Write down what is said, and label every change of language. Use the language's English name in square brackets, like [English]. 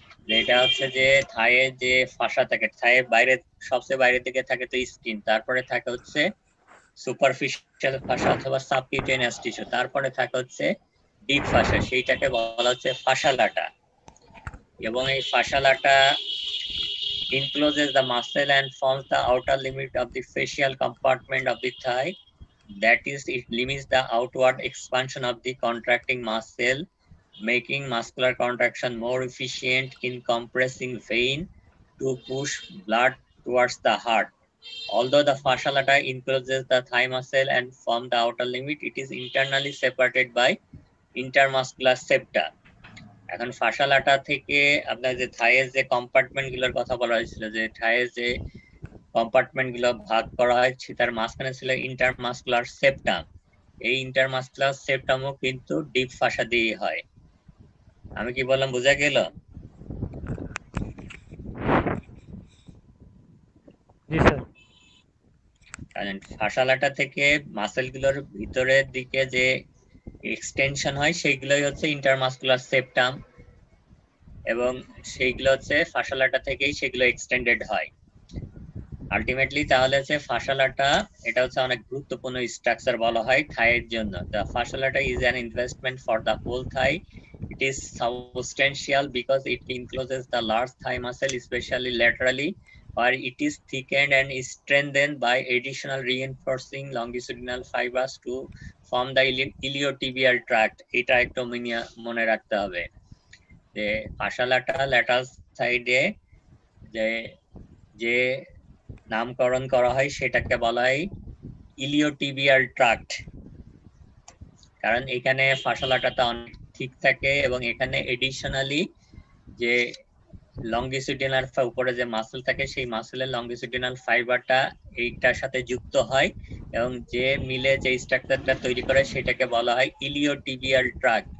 [Bangla] যেটা হচ্ছে যে থাইয়ের যে ফাসা থাকে, থাইয়ের বাইরে সবচেয়ে বাইরে থেকে থাকে তো স্কিন, তারপরে থাকে হচ্ছে সুপারফিশিয়াল ফাসা অথবা সাবকিউটেনিয়াস টিস্যু, তারপরে থাকে হচ্ছে ডিপ ফাসা, সেইটাকে বলা হচ্ছে ফাসালাটা। এবং এই [English] Fascia lata encloses the muscle and forms the outer limit of the fascial compartment of the thigh. That is, it limits the outward expansion of the contracting muscle, making muscular contraction more efficient in compressing vein to push blood towards the heart. Although the fascia lata encloses the thigh muscle and form the outer limit, it is internally separated by intermuscular septa. [Bangla] এখন ফাসা লাটা থেকে আপনার যে থাইয়ের যে compartment গুলোর কথা বলা হয়েছিল, যে থাইয়ের যে কম্পার্টমেন্ট গুলো ভাগ করা হয় তার মাঝখানে ছিল ইন্টারমাসকুলার সেপ্টাম। এই ইন্টারমাসকুলার সেপ্টামও কিন্তু ডিপ ফাসা দিয়ে হয়। আমি কি বললাম, বোঝা গেল? জি স্যার। কারণ ফাসা লাটা থেকে মাসেল গুলোর ভিতরের দিকে যে এক্সটেনশন হয় সেইগুলোই হচ্ছে ইন্টারমাসকুলার সেপ্টাম, এবং সেইগুলো হচ্ছে ফাসা লাটা থেকেই সেগুলো এক্সটেন্ডেড হয় আলটিমেটলি। তাহলে হচ্ছে ফাসা লাটা এটা হচ্ছে অনেক গুরুত্বপূর্ণ স্ট্রাকচার বলা হয় থাইয়ের জন্য। [English] The fascia lata is an investment for the whole thigh. It is substantial because it encloses the large thigh muscle, especially laterally, where it is thickened and strengthened by additional reinforcing longitudinal fibers to form the iliotibial tract. [Bangla] এটা একটু মনে রাখতে হবে যে ফাসা লাটা lateral সাইডে যে নামকরণ করা হয় সেটাকে বলা হয় ইলিওটিবিয়াল ট্রাক্ট, কারণ এখানে ফাসা লাটাটা অনেক ঠিক থাকে এবং এখানে এডিশনালি যে লংগিটিউডিনাল উপরে যে মাসল থাকে সেই মাসলের লংগিটিউডিনাল ফাইবারটা এইটার সাথে যুক্ত হয় এবং যে মিলে যে স্ট্রাকচারটা তৈরি করে সেটাকে বলা হয় ইলিওটিবিয়াল ট্রাক্ট।